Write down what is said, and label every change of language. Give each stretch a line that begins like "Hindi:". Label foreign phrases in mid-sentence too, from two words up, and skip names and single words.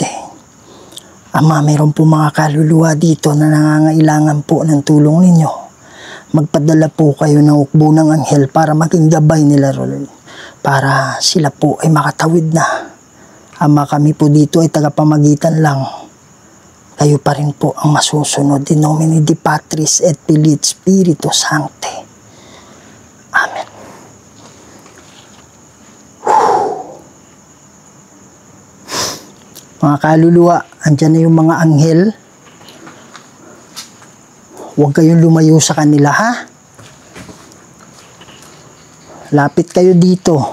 Filipino: Ama, mayroon po mga kaluluwa dito na nangangailangan po ng tulong ninyo. Magpadala po kayo ng hukbo ng anghel para maging gabay nila, Lord. Para sila po ay makatawid na. Ama, kami po dito ay tagapamagitan lang. Kayo pa rin po ang masusunod.
Latin: In nomine de Patris et Filii et Spiritus Sancti. Amen.
Filipino: Mga kaluluwa, andyan na yung mga anghel. Huwag kayong lumayo sa kanila, ha? Lapit kayo dito.